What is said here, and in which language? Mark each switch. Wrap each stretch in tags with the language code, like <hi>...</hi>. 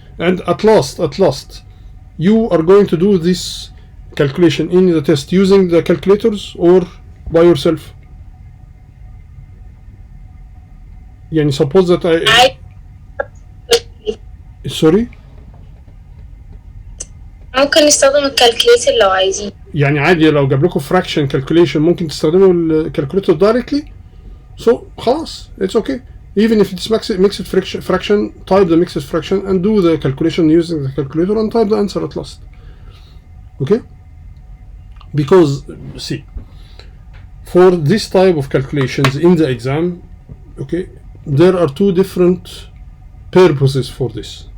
<en>And at last, you are going to do this calculation in the test using the calculators or by yourself. يعني suppose that sorry.</en> <ar>ممكن نستخدم الكالكليتر لو عايزين. يعني عادي لو جاب لكم</ar> <en>fraction calculation</en> <ar>ممكن تستخدموا الكالكوليتر directly.</ar> <en>So خلاص, it's okay. Even if it's mixed fraction, type the mixed fraction and do the calculation using the calculator and type the answer at last. Okay? Because see, for this type of calculations in the exam, okay, there are two different purposes for this.</en>